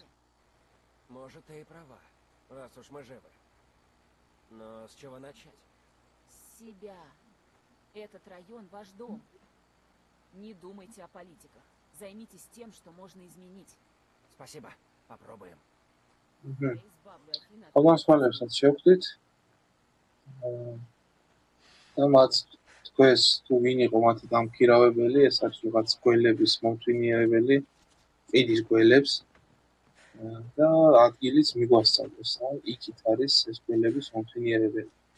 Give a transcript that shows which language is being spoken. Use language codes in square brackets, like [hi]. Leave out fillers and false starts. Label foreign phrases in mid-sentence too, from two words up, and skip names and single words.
[ru] Может, ты и права, раз уж мы живы. Но с чего начать? С себя. Этот район ваш дом. Не думайте о политиках. Займитесь тем, что можно изменить. Спасибо. Попробуем. Я избавлю Афины от... [ka] Აღმასრულებელსაც შევხვდით. და მათ თქვეს თუ ვინ იყო მათი დამქირავებელი, ეს არის რაღაც გველების მომთვინიერებელი, ყიდის გველებს და ადგილიც მიგვასწავლეს, იქით არის ეს გველების მომთვინიერებელი.